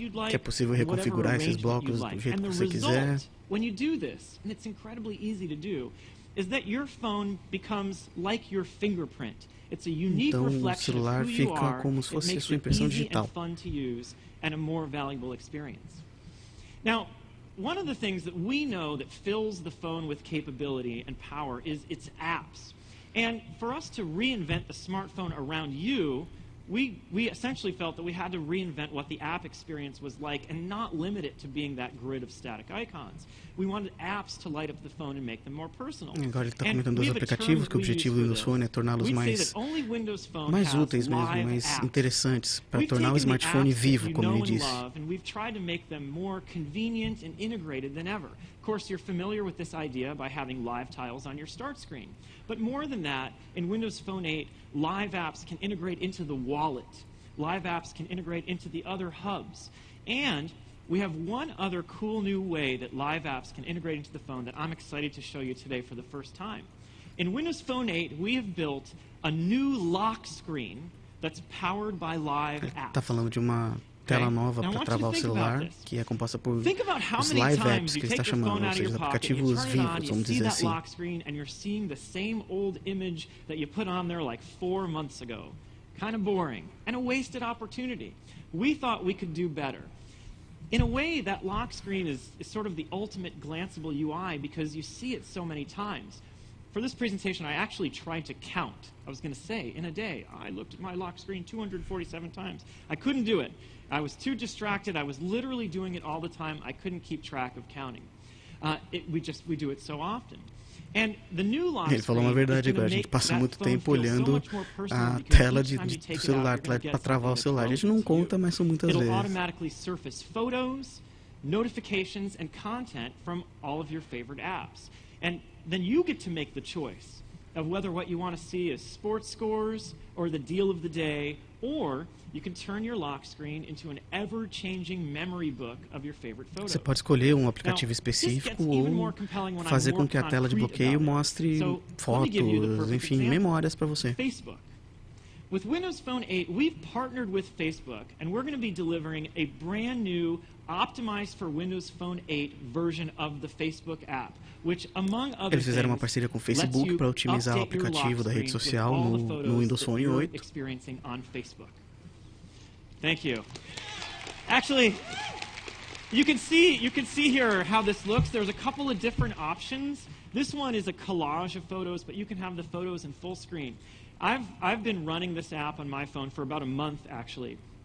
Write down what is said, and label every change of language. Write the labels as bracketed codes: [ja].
[pt] Que é possível reconfigurar esses blocos do jeito que você quiser. [en] When you do this, and it's incredibly easy to do, is that your phone becomes like your fingerprint. It's a unique reflection of who you are. [pt] Como se fosse [en] it [pt] sua [en] makes it [pt] impressão [en] easy [pt] digital. [en] and fun to use and a more valuable experience. Now, one of the things that we know that fills the phone with capability and power is its apps. And for us to reinvent the smartphone around you, we essentially felt that we had to reinvent what the app experience was like and not limit it to being that grid of static icons. We wanted apps to light up the phone and make them more personal. [pt] Agora ele está comentando dos aplicativos, que o objetivo do Windows Phone é torná-los mais úteis mesmo, mais interessantes, para tornar o smartphone vivo, como ele disse. [en] And we've tried to make them more convenient and integrated than ever. Of course, you're familiar with this idea by having live tiles on your start screen. But more than that, in Windows Phone 8, live apps can integrate into the wallet. Live apps can integrate into the other hubs. And we have one other cool new way that live apps can integrate into the phone that I'm excited to show you today for the first time. In Windows Phone 8, we have built a new lock screen that's powered by live apps. [pt] Está falando de uma tela nova para travar o celular, que é composta por os live apps que ele está chamando, ou seja, os aplicativos vivos, vamos dizer assim. [en] And you're seeing the same old image that you put on there like 4 months ago. Kind of boring and a wasted opportunity. We thought we could do better. In a way, that lock screen is sort of the ultimate glanceable UI because you see it so many times. For this presentation, I actually tried to count. I was going to say, in a day, I looked at my lock screen 247 times. I couldn't do it. I was too distracted. I was literally doing it all the time. I couldn't keep track of counting. We do it so often. And the new lock [pt] Ele falou uma verdade agora, a gente passa muito tempo olhando a tela do celular para travar o celular. A gente não conta, mas são muitas vezes. [en] It'll automatically surface photos, notifications, and content from all of your favorite apps. And then you get to make the choice of whether what you want to see is sports scores or the deal of the day, or you can turn your lock screen into an ever-changing memory book of your favorite photos. [pt] Você pode escolher um aplicativo específico ou fazer com que a tela de bloqueio mostre fotos, enfim, memórias para você. [en] Facebook. With Windows Phone 8, we've partnered with Facebook, and we're going to be delivering a brand new, optimized for Windows Phone 8 version of the Facebook app, which, among other [pt] Eles fizeram uma parceria com o Facebook para otimizar o aplicativo da rede social no Windows Phone 8. [en] Experiencing on Facebook. Thank you. Actually, you can see here how this looks. There's a couple of different options. This one is a collage of photos, but you can have the photos in full screen. I've been running this app on my phone for about a month, actually.